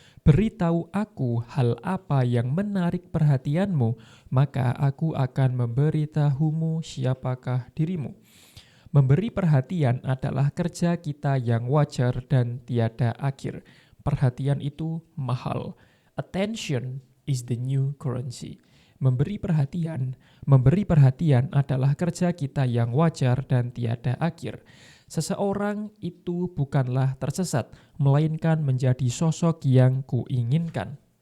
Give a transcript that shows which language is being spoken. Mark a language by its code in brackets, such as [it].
[id] Beritahu aku hal apa yang menarik perhatianmu, maka aku akan memberitahumu siapakah dirimu. Memberi perhatian adalah kerja kita yang wajar dan tiada akhir. Perhatian itu mahal. [en] Attention is the new currency. [id] Memberi perhatian adalah kerja kita yang wajar dan tiada akhir. Seseorang itu bukanlah tersesat, melainkan menjadi sosok yang kuinginkan.